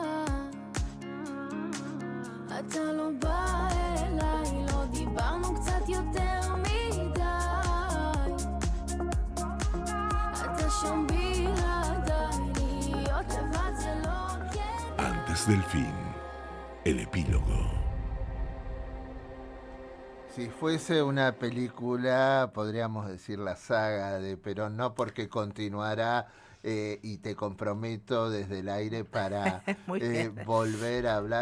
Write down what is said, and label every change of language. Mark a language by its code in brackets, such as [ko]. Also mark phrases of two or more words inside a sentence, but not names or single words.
[he] אתה לא בא אליי, לא דיברנו קצת יותר מדי. אתה שם בלעדיי, להיות לבד זה לא כדאי. [es] Antes del fin, el epílogo. Si fuese una película, podríamos decir la saga de Perón, no porque continuará y te comprometo desde el aire para volver a hablar.